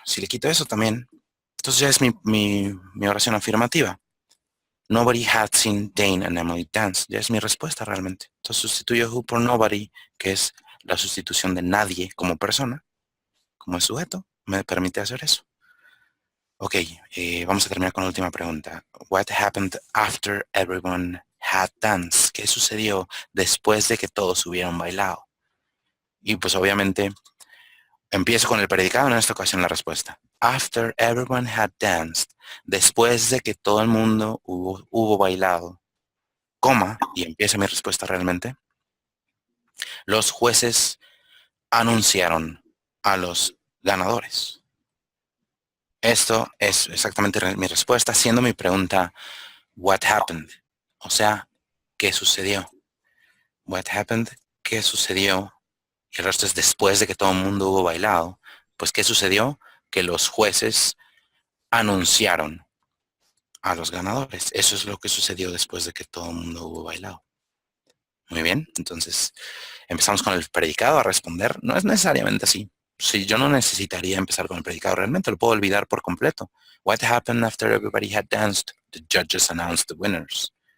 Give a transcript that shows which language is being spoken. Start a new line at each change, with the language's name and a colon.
Spanish: Si le quito eso también, entonces ya es mi oración afirmativa.
English: Nobody had seen Dane and Emily dance.
Spanish: Ya es mi respuesta realmente. Entonces sustituyo who por nobody, que es la sustitución de nadie como persona, como sujeto, me permite hacer eso. Ok, vamos a terminar con la última pregunta.
English: What happened after everyone had danced?
Spanish: ¿Qué sucedió después de que todos hubieran bailado? Y pues obviamente empiezo con el predicado, en esta ocasión la respuesta.
English: After everyone had danced.
Spanish: Después de que todo el mundo hubo bailado, coma, y empieza mi respuesta realmente, los jueces anunciaron a los ganadores. Esto es exactamente mi respuesta, siendo mi pregunta,
English: what happened?
Spanish: O sea, ¿qué sucedió?
English: What happened?
Spanish: ¿Qué sucedió? Y el resto es después de que todo el mundo hubo bailado. Pues, ¿qué sucedió? Que los jueces anunciaron a los ganadores. Eso es lo que sucedió después de que todo el mundo hubo bailado. Muy bien, entonces empezamos con el predicado a responder. No es necesariamente así. Si yo no necesitaría empezar con el predicado, realmente lo puedo olvidar por completo.
English: What happened after everybody had danced? The judges announced the winners.